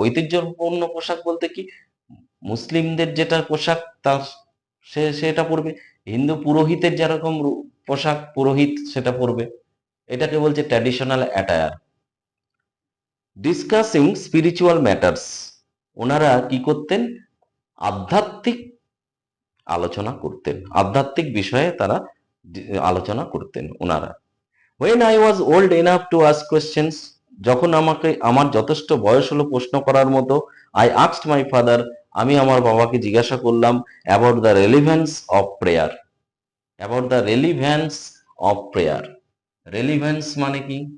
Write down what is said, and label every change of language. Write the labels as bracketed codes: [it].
[bn] ঐতিহ্যপূর্ণ পোশাক বলতে কি? মুসলিমদের যেটা পোশাক তার সেটা পরবে, হিন্দু পুরোহিতের যেরকম পোশাক পুরোহিত সেটা পরবে, এটাকে বলছে traditional attire. [en] discussing spiritual matters, [bn] ওনারা কি করতেন? আধ্যাত্মিক আলোচনা করতেন, আধ্যাত্মিক বিষয়ে তারা আলোচনা করতেন ওনারা। [en] When I was old enough to ask questions, [bn] যখন আমাকে, আমার যথেষ্ট বয়স হলো প্রশ্ন করার মতো, [en] I asked my father, [bn] আমি আমার বাবাকে জিজ্ঞাসা করলাম [en] about the relevance of prayer, about the relevance of prayer. [bn] relevance মানে কি?